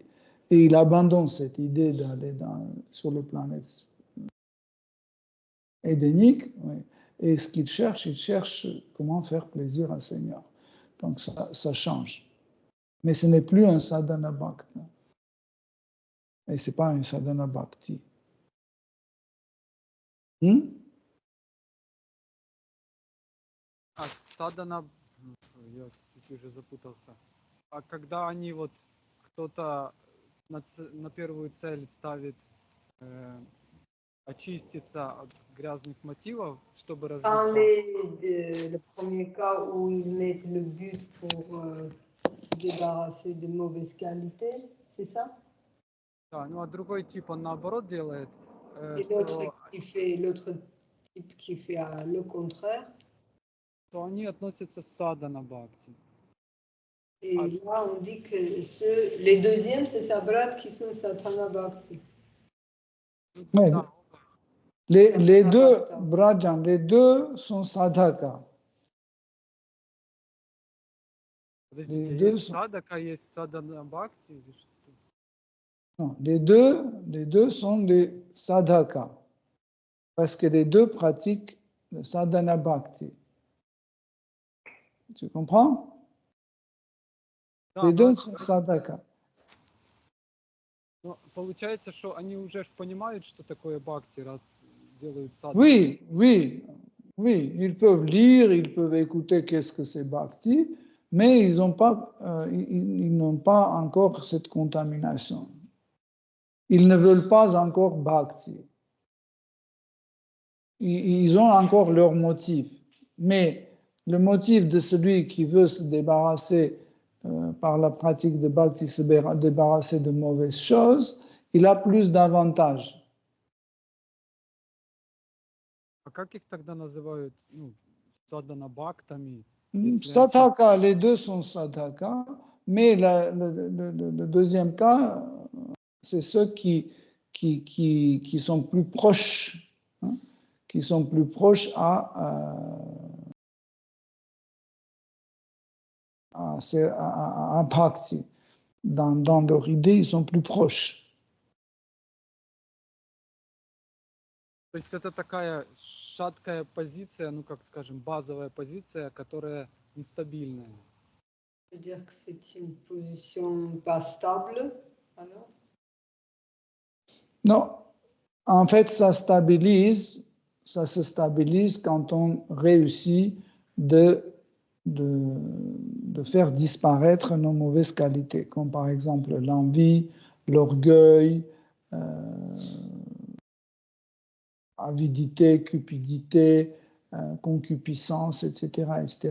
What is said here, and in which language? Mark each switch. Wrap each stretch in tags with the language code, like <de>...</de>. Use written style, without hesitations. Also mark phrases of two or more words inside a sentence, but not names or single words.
<fr>Et il abandonne cette idée d'aller sur les planètes édéniques. Oui. Et ce qu'il cherche, il cherche comment faire plaisir à Seigneur. Donc ça change. Mais ce n'est plus un sadhana bhakti. Et ce n'est pas un sadhana bhakti.</fr> <ru>А садана, я чуть-чуть уже запутался. А когда они вот кто-то на первую цель ставит очиститься от грязных мотивов, чтобы</ru> <fr>Dans</fr> <ru>развиваться.</ru> <fr>le premier cas où ils mettent le but pour se débarrasser de mauvaise qualité, c'est ça?</fr> <ru>Да, ну а другой тип он наоборот делает.</ru> <fr>Et l'autre type qui fait le contraire.</fr> <ru>То они относятся к садана бхакти.</ru> <fr>Et là, on dit que les deuxièmes, c'est Sabrat qui sont Sadhana Bhakti. Oui.</fr> <ru>Да.</ru> <fr>Les deux, Brajan, les deux sont sadhaka.</fr> <ru>Подождите,</ru> <fr>Les</fr> <ru>есть садака, есть садана бхакти или что?</ru> <fr>Non, les deux sont des sadhaka. Parce que les deux pratiquent le sadhana bhakti. Tu comprends?</fr> <ru>Да,</ru> <fr>Les deux sont sadhaka.</fr> <ru>Но получается, что они уже понимают, что такое бхакти, раз делают садхану.</ru> <fr>Oui, ils peuvent lire, ils peuvent écouter qu'est-ce que c'est bhakti, mais ils n'ont pas encore cette contamination. Ils ne veulent pas encore bhakti. Ils ont encore leur motif. Mais le motif de celui qui veut se débarrasser par la pratique de bhakti, se débarrasser de mauvaises choses, il a plus d'avantages.</fr> <ru>А как их тогда называют, садана бхактами?</ru> <fr>Sadhaka, les deux sont sadhaka, mais le deuxième cas, c'est ceux qui sont plus proches, qui sont plus proches à bhakti. Dans leur idée, ils sont plus proches.</fr> <ru>То есть это такая шаткая позиция, ну как скажем, базовая позиция, которая нестабильная.</ru> <fr>C'est-à-dire que c'est une position pas stable, alors? Non, en fait, ça se stabilise quand on réussit de faire disparaître nos mauvaises qualités, comme par exemple l'envie, l'orgueil, avidité, cupidité, concupiscence, etc., etc.</fr>